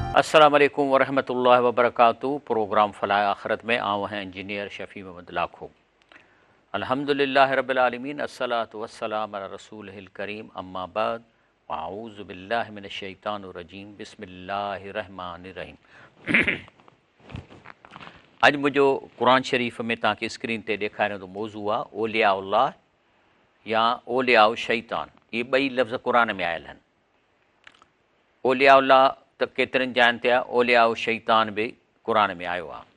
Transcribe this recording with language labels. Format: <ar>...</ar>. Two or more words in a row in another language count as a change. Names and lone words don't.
<ar>السلام عليكم ورحمة الله وبركاته.</ar> <sd>प्रोग्राम फ़लाह आख़िरत में आऊँ हैं इंजीनियर शफ़ी मोहम्मद लाखो।</sd> <ar>الحمد لله رب العالمين الصلاة والسلام على رسوله الكريم أما بعد أعوذ بالله من الشيطان الرجيم بسم الله الرحمن الرحيم.</ar> <sd>अॼु मुंहिंजो क़ुरान शरीफ़ में तव्हांखे स्क्रीन ते ॾेखारियो मौज़ू आहे</sd> <ar>أولياء الله</ar> <sd>या</sd> <ar>أولياء الشيطان.</ar> <sd>इहे ॿई लफ़्ज़ क़ुरान में आयल आहिनि।</sd> <ar>أولياء الله</ar> <sd>त केतिरनि जाइनि ते आहे,</sd> <ar>أولياء الشيطان</ar> <sd>बि क़ुरान में आयो आहे।</sd>